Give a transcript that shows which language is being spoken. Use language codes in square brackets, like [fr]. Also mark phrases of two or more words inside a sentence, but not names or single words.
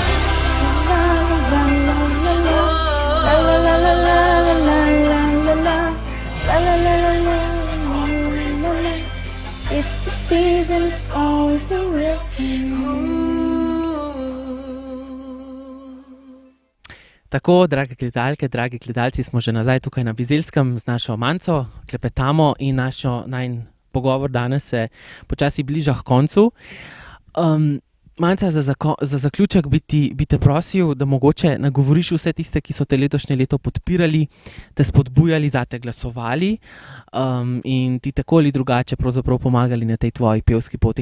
[en] La la la la la la la la la la la la la la la. It's the season, it's always a real. [sl] Tako, drage gledalke, dragi gledalci, smo že nazaj tukaj na Bizelskem z našo Manco, klepetamo in najin pogovor danes se počasi bliža h koncu. Manca, za zaključek bi te prosil, da mogoče nagovoriš vse tiste, ki so te letošnje leto podpirali, te spodbujali, zate glasovali in ti tako ali drugače pravzaprav pomagali na tej tvoji pevski poti.